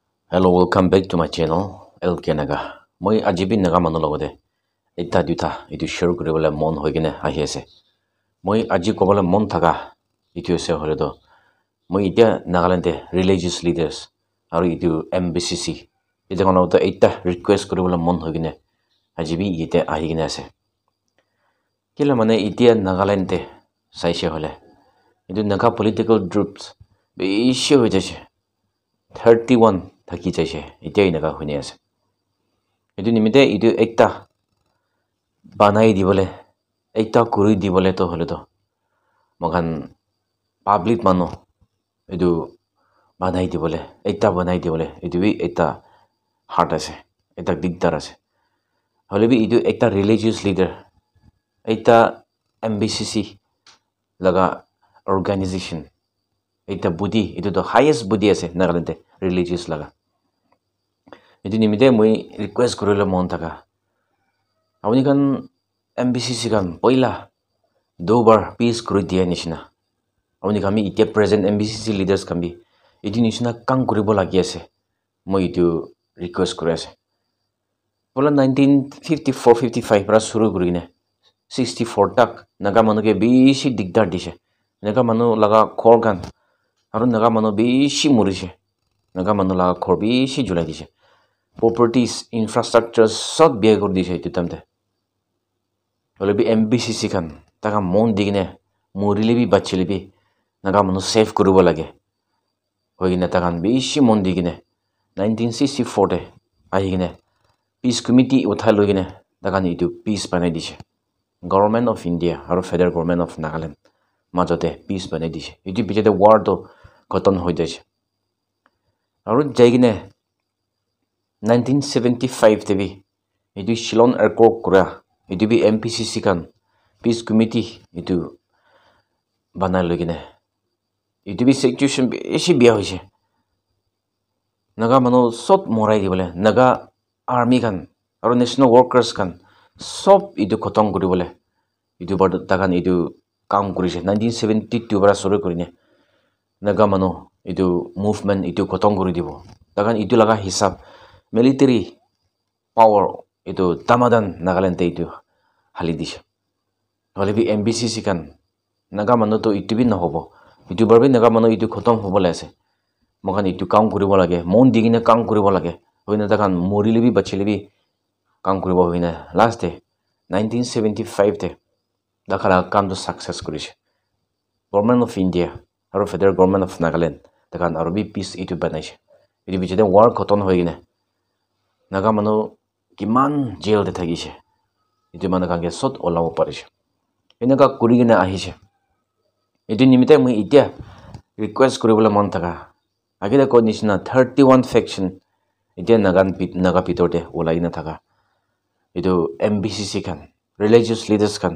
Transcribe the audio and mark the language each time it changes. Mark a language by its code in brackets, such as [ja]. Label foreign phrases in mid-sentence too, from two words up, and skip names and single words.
[en] Hello, welcome back to my channel, [nag] LK Naga. Moi ajibi naga manu logode. Eta duta, itu share kuribole mon hoigene ahi ase. Moi aji kobole mon thaga. Itu ase hole do. Moi itia Nagaland [en] religious leaders [nag] aru itu MBCC. Ite kono to eta request kuribole mon hoigene. Ajibi ite ahi gene ase. Kila mane itia Nagaland saise hole. Itu naga [en] political groups [nag] bishi hoye jase. 31 thaki jaise itia inaga huni ase etu nimite itu ekta banai dibole ekta kuri dibole to hole to mogan public mano etu banai dibole etu bi ekta hard ase ekta digdar ase hole bi itu ekta [en] religious leader [nag] ekta MBCC laga organization eta budi itu [en] the highest [nag] budi ase Nagaland religious laga itu nimite moi request korila mon taka apuni kan MBCC kan poila dobar peace kori dia nishina apuni kami ite present MBCC leaders kambi itu nishina kang koribo lagi ase moi itu request kori ase pola 1954-55 pra suru kurine 64 tak naga manu ke bishi digdar dise naga manu laga khor kan aru naga manu bishi murise naga manu laga khor bishi julai dise [en] properties infrastructure [nag] sab biya kor dise itu tamte hole bi MBCC kan taka mon digne murile bi bachile bi naga manu save koribo lage hoigine takan bishi mon digne 1964 te ahigine [en] peace committee [nag] uthai logine takan itu peace banai dise government of India aru federal government of Nagaland majote peace banai dise itu bichete war to cotton hoi jaise aru jaigine 1975 te bi itu Shillong Accord kura itu bi MPCC kan [en] peace committee [nag] itu banai logine itu bi situation beshi biya hoise naga manu sob morai dibole naga army kan aru [en] national workers [nag] kan sob itu khotom koribole itu bar takan itu kam korise 1972 bara suru korine naga manu itu movement itu khotom kori dibo takan itu laga hisab [en] military power [nag] itu tamadan Nagaland itu hali dise hole bi MBCC kan naga manu to itu bi nahobo itu barbe naga manu itu khotom hobole ase mokan itu kam koribo lage mon digine kam koribo lage hoina takan morile bi bachile bi kam koribo hoina [en] last day [nag] 1975 te dakhala kam to success korise government of India aru federal government of Nagaland takan aru bi peace itu banaise itu bichete war khoton hoigine naga manu kiman jail te thagise itu manu kange sot olabo parise enaka kurigine ahise itu nimite moi itia request koribole mon taka agida ko nishina 31 faction itia naga pitorte olaina taka itu MBCC kan [en] religious leaders [nag] kan